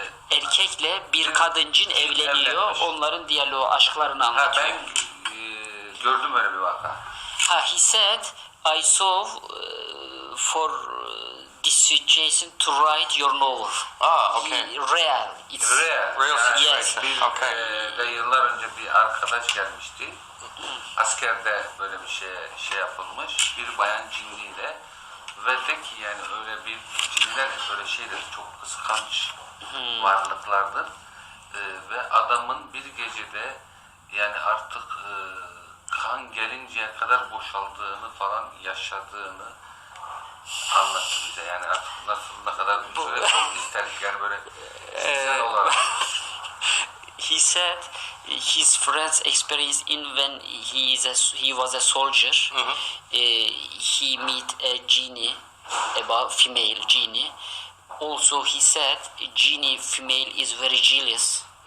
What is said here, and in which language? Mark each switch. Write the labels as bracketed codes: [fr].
[tr] Erkekle bir kadın cin evleniyor. Evlenmiş. Onların diyaloğu, aşklarını anlatıyor. ben gördüm öyle bir vaka. [en] He said, I saw for this situation to write your novel. Okay. Real. It's Real situation. Yes. [tr] Bir de yıllar önce bir arkadaş gelmişti. Askerde böyle bir şey yapılmış. Bir bayan cinliyle ve de ki yani öyle bir cinler böyle şeydir, çok kıskanç varlıklardır. Ve adamın bir gecede yani artık kan gelinceye kadar boşaldığını falan yaşadığını anlattı bize. Yani artık ne kadar süre çok isterdik yani böyle zihinsel olarak. [en] He said his friends experience in when he was a soldier. He meet a genie, about female genie. Also he said genie female is very jealous.